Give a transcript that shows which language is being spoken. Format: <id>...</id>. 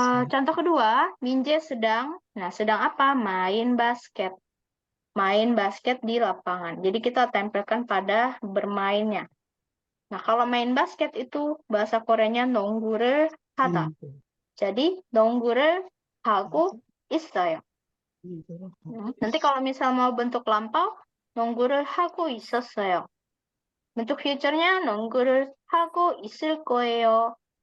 <id>Contoh kedua, Minje sedang. Nah, sedang apa? Main basket. Main basket di lapangan. Jadi kita tempelkan pada bermainnya. Nah, kalau main basket itu bahasa Koreanya</id> <ko>농구를 하다. Jadi 농구를 하고 있어요.</ko> <id>Nanti kalau misal mau bentuk lampau,</id> <ko>농구를 하고 있었어요.</ko> <id>Bentuk future-nya</id> <ko>농구를 하고 있을 거예요.</ko>